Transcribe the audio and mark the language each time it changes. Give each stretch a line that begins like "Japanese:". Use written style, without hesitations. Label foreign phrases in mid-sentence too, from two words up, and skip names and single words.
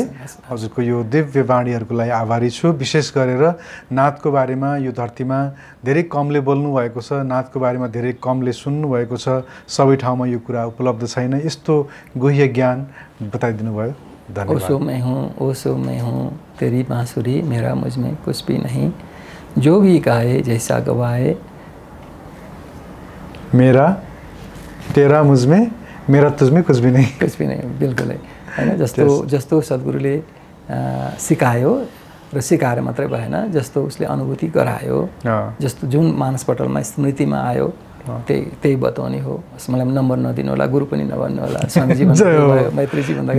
Nepali: हजुरको यो दिव्य वाणीहरूको लागि आभारी छु। विशेष गरेर नाथको बारेमा यो धरतीमा धेरै कमले बोल्नु भएको छ, नाथको बारेमा धेरै कमले सुन्नु भएको छ, सबै ठाउँमा यो कुरा उपलब्ध छैन। यस्तो गुह्य ज्ञान बताइदिनु भयो, धन्यवाद।
Hindi: ओसो मैं हूँ तेरी बाँसुरी मेरा मुझमें कुछ भी नहीं, जो भी गाए जैसा गवाए मेरा तेरा मुझमें मेरा तुझमें कुछ भी नहीं। कुछ भी नहीं,
Nepali: बिल्कुलै होइन। जस्तो सद्गुरुले सिकायो र सिकाएर मात्रै भएन, जस्तो उसले अनुभूति गरायो, जस्तो जुन मानसपटलमा स्मृतिमा आयो त्यही बताउने हो। मलाई नम्बर नदिनु होला, गुरु पनि नभन्नु होला, स्वामीजी भन्नु, मैत्रीजी भन्दाखेरि